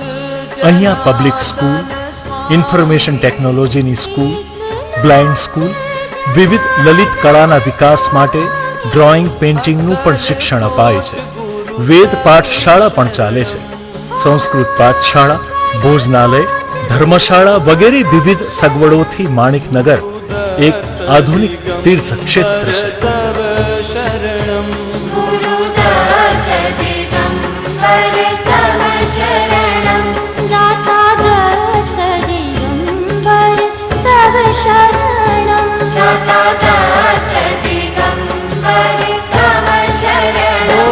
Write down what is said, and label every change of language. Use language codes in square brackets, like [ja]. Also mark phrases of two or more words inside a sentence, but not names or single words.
[gu] અહીંયા [en] public school, information technology school, blind school, [gu] વિવિધ લલિત કળાના વિકાસ માટે [en] drawing, painting [gu] પણ શિક્ષણ અપાય છે. વેદ પાઠશાળા પણ ચાલે છે. સંસ્કૃત પાઠશાળા, ભોજનાલય, ધર્મશાળા વગેરે વિવિધ સગવડોથી માણિકનગર એક આધુનિક તીર્થ ક્ષેત્ર છે. [sa] गुरुदत्त दिगंबर तव शरणं दाता दत्त दिगंबर तव शरणं दाता दत्त दिगंबर तव शरणं